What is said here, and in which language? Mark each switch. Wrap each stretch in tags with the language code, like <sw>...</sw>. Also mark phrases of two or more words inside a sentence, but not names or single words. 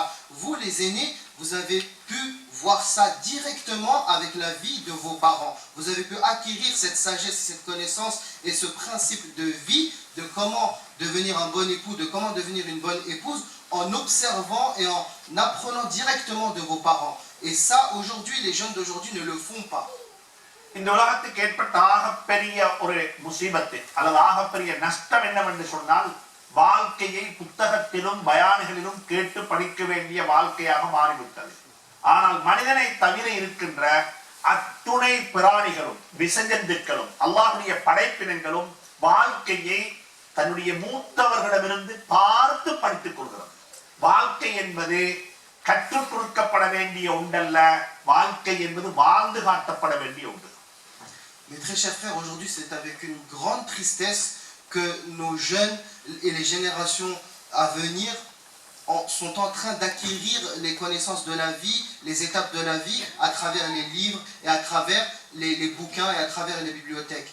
<fr>Vous, les aînés, vous avez pu voir ça directement avec la vie de vos parents. Vous avez pu acquérir cette sagesse, cette connaissance et ce principe de vie, de comment devenir un bon époux, de comment devenir une bonne épouse, en observant et en apprenant directement de vos parents. Et ça, aujourd'hui, les jeunes d'aujourd'hui ne le font pas.</fr> <ta>இந்த உலகத்துக்கு ஏற்பட்ட ஆகப்பெரிய ஒரு முசீபத்து அல்லது ஆகப்பெரிய நஷ்டம் என்னவென்று சொன்னால், வாழ்க்கையை புத்தகத்திலும் பயான்களிலும் கேட்டு படிக்க வேண்டிய வாழ்க்கையாக மாறிவிட்டது. ஆனால் மனிதனை தவிர இருக்கின்ற அத்துணை பிராணிகளும், விசஜந்துக்களும், அல்லாஹ்வுடைய படைப்பினங்களும் வாழ்க்கையை தன்னுடைய மூத்தவர்களிடமிருந்து பார்த்து படித்துக் கொள்கிறது. வாழ்க்கை என்பது கற்றுக் கொடுக்கப்பட வேண்டிய ஒன்றல்ல, வாழ்க்கை என்பது வாழ்ந்து காட்டப்பட வேண்டிய ஒன்று.</ta> <fr>Mes très chers frères, aujourd'hui c'est avec une grande tristesse que nos jeunes et les générations à venir sont en train d'acquérir les connaissances de la vie, les étapes de la vie, à travers les livres et à travers les bouquins et à travers les bibliothèques.</fr>